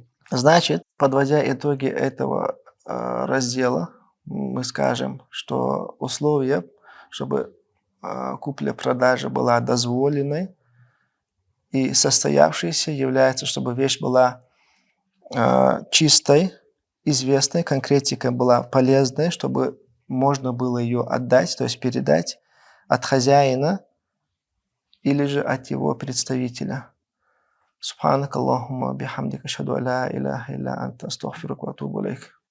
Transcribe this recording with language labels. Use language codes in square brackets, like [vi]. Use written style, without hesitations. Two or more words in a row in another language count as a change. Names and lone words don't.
[ru] Значит, подводя итоги этого раздела, мы скажем, что условия, чтобы купля-продажа была дозволенной и состоявшейся, является, чтобы вещь была чистой, известной, конкретика была полезной, чтобы можно было ее отдать, то есть передать от хозяина или же от его представителя. [ar] سبحانك اللهم بحمدك أشهد أن لا إله إلا أنت أستغفرك وأتوب إليك.